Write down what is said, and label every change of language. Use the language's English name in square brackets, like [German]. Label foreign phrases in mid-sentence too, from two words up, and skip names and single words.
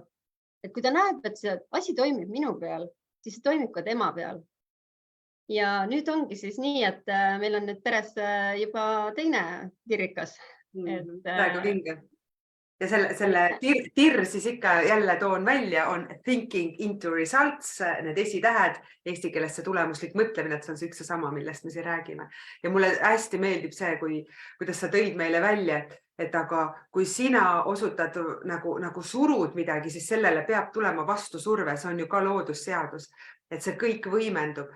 [Estonian] Et kui ta näeb, et see asi toimib minu peal, siis see toimib ka tema peal. Ja nüüd ongi siis nii, et meil on nüüd peres juba teine tirrikas. Väga vinge. Ja selle tirr siis ikka jälle toon välja, on [English] thinking into results, [Estonian] need esitähed, eesti keeles see tulemuslik mõtlemine, et see on see üks ja sama, millest me siin räägime. Ja mulle hästi meeldib see, kuidas sa tõid meile välja, et aga kui sina osutad nagu surud midagi, siis sellele peab tulema vastu surve, see on ju ka loodusseadus, et see kõik võimendub.